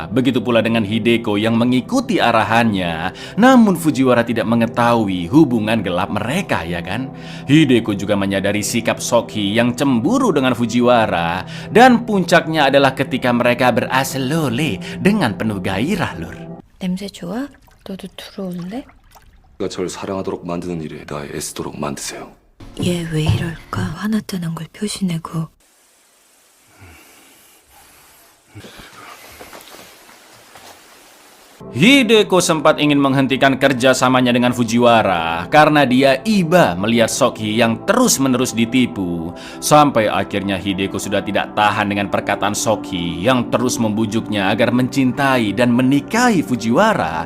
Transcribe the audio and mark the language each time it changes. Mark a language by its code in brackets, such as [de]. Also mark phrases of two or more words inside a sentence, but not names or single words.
[id] Begitu pula dengan Hideko yang mengikuti arahannya. Namun Fujiwara tidak mengetahui hubungan gelap mereka ya kan. Hideko juga menyadari sikap Sokhi yang cemburu dengan Fujiwara. Dan puncaknya adalah ketika mereka beraselole dengan penuh gairah lur. [ko] 냄새 좋아? 너도 들어올래? 가 절 사랑하도록 만드는 일에 나 애쓰도록 만드세요. 얘 왜 이럴까? 화났다는 걸 표시내고 [id] Hideko sempat ingin menghentikan kerjasamanya dengan Fujiwara karena dia iba melihat Sokhi yang terus-menerus ditipu. Sampai akhirnya Hideko sudah tidak tahan dengan perkataan Sokhi yang terus membujuknya agar mencintai dan menikahi Fujiwara.